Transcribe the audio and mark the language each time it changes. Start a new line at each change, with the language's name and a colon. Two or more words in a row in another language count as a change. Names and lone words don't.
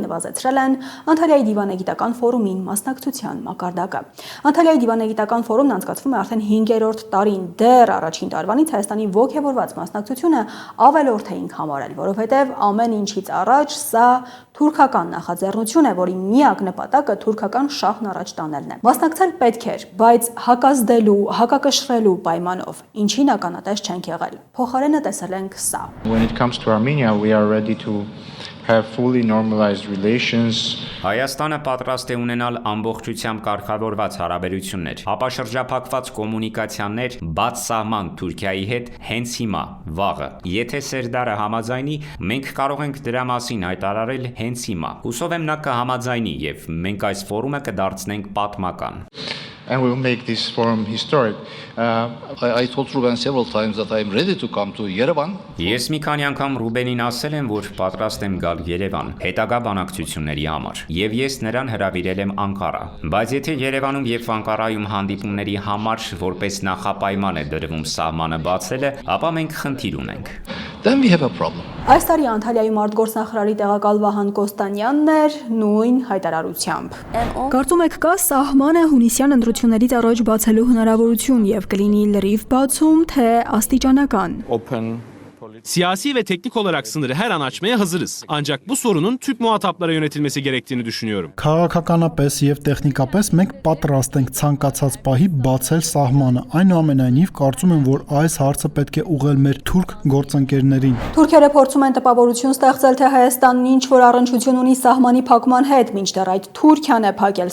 Armenian: նվազեցրել են Անտալիայի դիվանագիտական ֆորումին մասնակցության մակարդակը։ Անտալիայի դիվանագիտական ֆորումն անցկացվում է արդեն 5-րդ տարին, դեռ առաջին տարվանից Հայաստանի ողջևորված մասնակցությունը ավելորդ էինք համարել, որովհետև ամեն ինչից առաջ սա թուրքական նախաձեռնություն է, որի միակ նպատակը թուրքական շահն առաջ տանելն է։ Մասնակցել պետք էր, բայց հակազդելու, հակակշռելու պայմանով, ինչին ականատես չենք եղել։ Փոխարենը տեսել ենք սա։
English: When it comes to Armenia, we are ready to have fully normalized relations.
Armenian: Հայաստանը պատրաստ է ունենալ ամբողջությամբ կարգավորված հարաբերություններ, ապաշրջափակված կոմունիկացիաներ, բաց սահման Թուրքիայի հետ հենց հիմա, վաղը։ Եթե Սերդարը համաձայնի, մենք կարող ենք դրա մասին հայտարարել հենց հիմա։ Հուսով եմ նա կհամաձայնի եւ մենք այս ֆորումը կդարձնենք պատմական։
English: And we will make this forum historic. I told Ruben several times that I am ready to come to Yerevan.
Armenian: Ես մի քանի անգամ Ռուբենին ասել եմ, որ պատրաստ եմ գալ Երևան հետագա բանակցությունների համար, եւ ես նրան հրավիրել եմ Անկարա։ Բայց եթե Երևանում եւ Անկարայում հանդիպումների համար որպես նախապայման է դրվում սահմանը բացելը, ապա մենք խնդիր ունենք։
English: Then we have a problem.
Armenian: Այս տարի Անտալիայում արտգործնախարարի տեղակալ Վահան Կոստանյանն էր նույն հայտարարությամբ։ Կարծում եք կա սահմանը հունիսյան ընտրություններից առաջ բացելու հնարավորություն եւ կլինի լրիվ բացում, թե աստիճանական։
Turkish: Siyasi ve teknik olarak sınırı her an açmaya hazırız. Ancak bu sorunun Türk muhataplara yönetilmesi gerektiğini düşünüyorum.
Armenian: Քաղաքականապես եւ տեխնիկապես մենք պատրաստ ենք ցանկացած պահի բացել սահմանը։ Այնուամենայնիվ կարծում եմ, որ այս հարցը պետք է ուղղել մեր թուրք գործընկերներին։ Թուրքերը փորձում են տպավորություն ստեղծել, թե Հայաստանն ինչ որ առնչություն ունի սահմանի փակման հետ, մինչդեռ այդ Թուրքիան է փակել